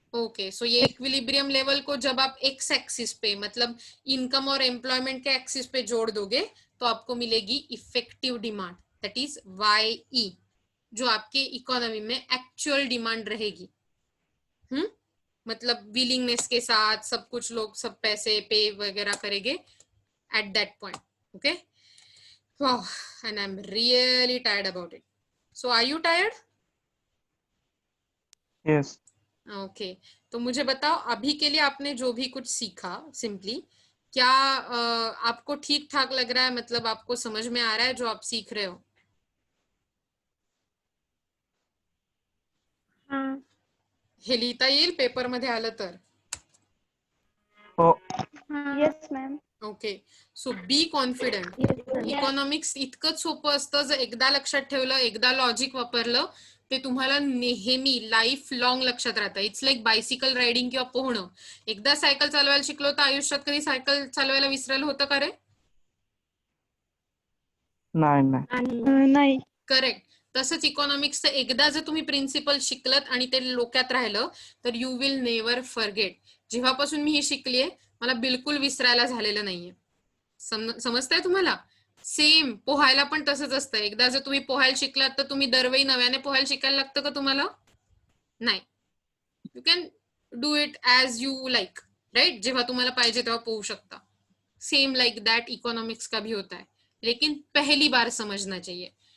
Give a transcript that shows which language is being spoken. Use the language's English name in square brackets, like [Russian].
[Hindi] Okay, सो ये equilibrium level को जब आप एक्स एक्सिस पे मतलब इनकम और एम्प्लॉयमेंट के एक्सिस पे जोड़ दोगे तो आपको मिलेगी effective demand, that is YE, जो आपके इकोनॉमी में एक्चुअल डिमांड रहेगी। मतलब विलिंगनेस के साथ सब कुछ, लोग सब पैसे पे वगैरह करेंगे [English] at that point. Okay, wow, and I'm really tired about it. So are you tired? Yes. [Hindi] Okay, तो मुझे बताओ अभी के लिए आपने जो भी कुछ सीखा, सिंपली क्या आपको ठीक ठाक लग रहा है, मतलब आपको समझ में आ रहा है जो आप सीख रहे हो? हाँ. [Marathi] हे लिहिता येईल पेपर मध्ये आलं तर? Oh. [English] Yes, ma'am. Okay, so be confident. Yes, ma'am. [Marathi] इकॉनॉमिक्स इतकंच सोपं असतं, जर एकदा लक्षात ठेवलं, एकदा लॉजिक वापरलं, ते तुम्हाला नेहमी लाईफ लॉंग लक्षात राहतं. [English] it's like bicycle riding [Marathi] किंवा पोहणं. एकदा सायकल चालवायला शिकलो तर आयुष्यात कधी सायकल चालवायला विसरायला होतं का रे? Nine. नाही. [English] Correct. [Marathi] तसंच इकॉनॉमिक्सचं एकदा जर तुम्ही प्रिन्सिपल शिकलत आणि ते डोक्यात राहिलं तर [English] You will never forget. [Marathi] जेव्हापासून मी हे शिकलीये मला बिलकुल विसरायला झालेलं नाहीये. समजतंय तुम्हाला? सेम पोहायला पण तसंच असतं, एकदा जर तुम्ही पोहायला शिकलात तर तुम्ही दरवेळी नव्याने पोहायला शिकायला लागतं का तुम्हाला? नाही. [English] You can do it as you like, right? [Marathi] जेव्हा तुम्हाला पाहिजे तेव्हा पोहू शकता. [English] same like that [Hindi] इकोनॉमिक्स का भी होता है, लेकिन पहली बार समझना चाहिए.